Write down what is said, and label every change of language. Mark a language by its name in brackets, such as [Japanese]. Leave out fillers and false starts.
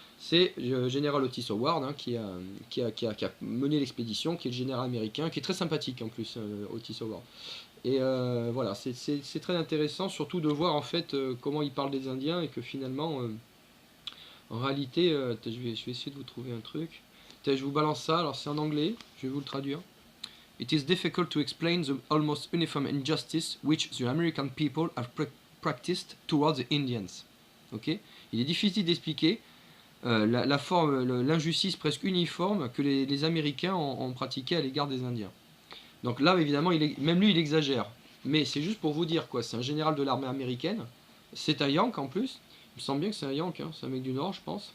[French] C'est général Otis Howard, hein, qui a mené l'expédition, qui est le général américain, qui est très sympathique en plus, Otis Howard. Et voilà, c'est très intéressant, surtout de voir en fait comment il parle des Indiens et que finalement, en réalité, je vais essayer de vous trouver un truc. Je vous balance ça, alors c'est en anglais, je vais vous le traduire. [English] It is difficult to explain the almost uniform injustice which the American people have practiced towards the Indians. Ok. [French] Il est difficile d'expliquer l'injustice presque uniforme que les Américains ont pratiqué à l'égard des Indiens. Donc là, évidemment, même lui, il exagère. Mais c'est juste pour vous dire, quoi. C'est un général de l'armée américaine. C'est un Yank en plus. Il me semble bien que c'est un Yank, hein. C'est un mec du Nord, je pense.